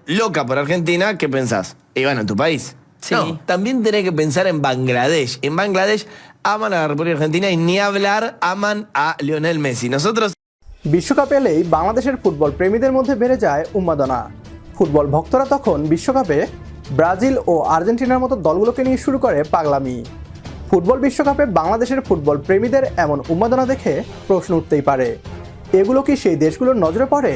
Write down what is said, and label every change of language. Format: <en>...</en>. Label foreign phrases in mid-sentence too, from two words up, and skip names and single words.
<es>loca por Argentina, ¿qué pensás? Y bueno, en tu país. Sí. No, también tenés que pensar en Bangladesh. En Bangladesh aman a la República Argentina y ni hablar aman a Lionel Messi. Nosotros...</es> <bn>বিশ্বকাপ এলেই বাংলাদেশের ফুটবল প্রেমীদের মধ্যে বেড়ে যায় উন্মাদনা। ফুটবল ভক্তরা তখন বিশ্বকাপে ব্রাজিল ও আর্জেন্টিনার মতো দলগুলোকে নিয়ে শুরু করে পাগলামি। ফুটবল বিশ্বকাপে বাংলাদেশের ফুটবল প্রেমীদের এমন উন্মাদনা দেখে প্রশ্ন উঠতেই পারে, এগুলো কি সেই দেশগুলোর নজরে পড়ে?</bn>